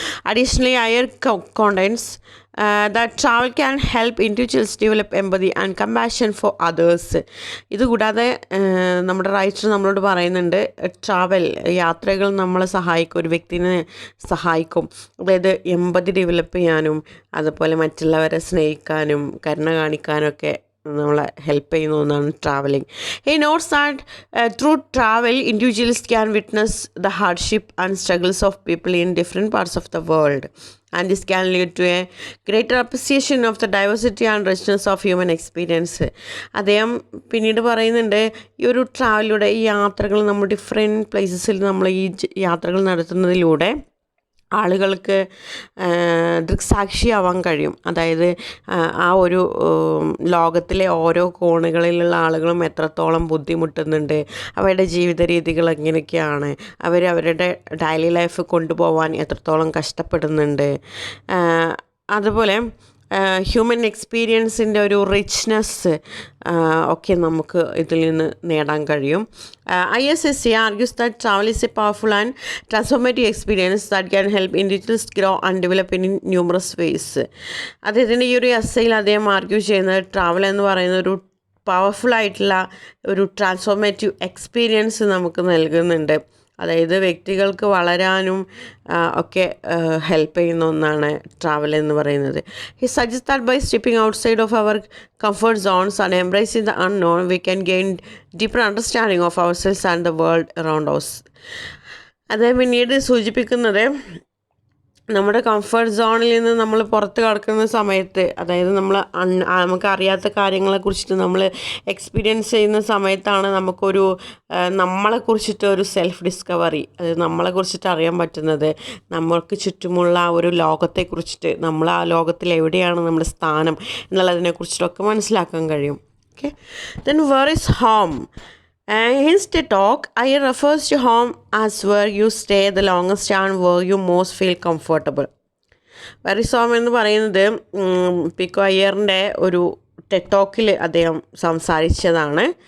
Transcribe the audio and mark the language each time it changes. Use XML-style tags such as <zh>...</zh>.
<en>Additionally Iyer contends that travel can help individuals develop empathy and compassion for others.</en> <ml>ഇതുകൂടാതെ നമ്മുടെ writer നമ്മളോട് പറയുന്നുണ്ട്, യാത്രകൾ നമ്മളെ സഹായിക്കും, ഒരു വ്യക്തിനെ സഹായിക്കും. അതായത് എമ്പതി ഡെവലപ്പ് ചെയ്യാനും അതുപോലെ മറ്റുള്ളവരെ സ്നേഹിക്കാനും കരുണ കാണിക്കാനൊക്കെ നമ്മളെ ഹെൽപ്പ് ചെയ്യുന്ന ഒന്നാണ് travelling.</ml> <en>He notes that through travel individuals can witness the hardship and struggles of people in different parts of the world, and this can lead to a greater appreciation of the diversity and richness of human experience.</en> <ml>അദ്ദേഹം പിന്നീട് പറയുന്നുണ്ട്, ഈ ഒരു ട്രാവലിലൂടെ, ഈ യാത്രകൾ നമ്മൾ different പ്ലേസസിൽ നമ്മൾ ഈ യാത്രകൾ നടത്തുന്നതിലൂടെ ആളുകൾക്ക് ദൃക്സാക്ഷിയാവാൻ കഴിയും. അതായത് ആ ഒരു ലോകത്തിലെ ഓരോ കോണുകളിലുള്ള ആളുകളും എത്രത്തോളം ബുദ്ധിമുട്ടുന്നുണ്ട്, അവരുടെ ജീവിത രീതികൾ എങ്ങനെയൊക്കെയാണ്, അവരുടെ ഡെയിലി ലൈഫ് കൊണ്ടുപോകാൻ എത്രത്തോളം കഷ്ടപ്പെടുന്നുണ്ട്. അതുപോലെ ഹ്യൂമൻ എക്സ്പീരിയൻസിൻ്റെ ഒരു റിച്ച്നെസ് ഒക്കെ നമുക്ക് ഇതിൽ നിന്ന് നേടാൻ കഴിയും.</ml> <en>ISSA argues that travel is a powerful and transformative experience that can help individuals grow and develop in numerous ways.</en> <ml>അദ്ദേഹത്തിൻ്റെ ഈ ഒരു എസ്സേയിൽ അദ്ദേഹം ആർഗ്യൂ ചെയ്യുന്നത്, ട്രാവൽ എന്ന് പറയുന്ന ഒരു പവർഫുൾ ആയിട്ടുള്ള ഒരു ട്രാൻസ്ഫോർമേറ്റീവ് എക്സ്പീരിയൻസ് നമുക്ക് നൽകുന്നുണ്ട്. അതായത് വ്യക്തികൾക്ക് വളരാനും ഒക്കെ ഹെൽപ്പ് ചെയ്യുന്ന ഒന്നാണ് ട്രാവൽ എന്ന് പറയുന്നത്.</ml> <en>He suggests that by stepping outside of our comfort zones and embracing the unknown, we can gain deeper understanding of ourselves and the world around us.</en> <ml>അദ്ദേഹം പിന്നീട് സൂചിപ്പിക്കുന്നത്, നമ്മുടെ കംഫർട്ട് സോണിൽ നിന്ന് നമ്മൾ പുറത്ത് കിടക്കുന്ന സമയത്ത്, അതായത് നമുക്കറിയാത്ത കാര്യങ്ങളെക്കുറിച്ചിട്ട് നമ്മൾ എക്സ്പീരിയൻസ് ചെയ്യുന്ന സമയത്താണ് നമുക്കൊരു നമ്മളെക്കുറിച്ചിട്ട് ഒരു സെൽഫ് ഡിസ്കവറി, അത് നമ്മളെക്കുറിച്ചിട്ട് അറിയാൻ പറ്റുന്നത്. നമ്മൾക്ക് ചുറ്റുമുള്ള ഒരു ലോകത്തെക്കുറിച്ചിട്ട്, നമ്മൾ ആ ലോകത്തിൽ എവിടെയാണ് നമ്മുടെ സ്ഥാനം എന്നുള്ളതിനെക്കുറിച്ചിട്ടൊക്കെ മനസ്സിലാക്കാൻ കഴിയും.</ml> <en>Okay, then where is home? In the talk, Iyer refers to home as where you stay the longest and where you most feel comfortable. Where is home</en> <ml>എന്ന് പറയുന്നത് പിക്കോ അയ്യറിൻ്റെ ഒരു ടെറ്റോക്കിൽ അദ്ദേഹം സംസാരിച്ചതാണ്.</ml>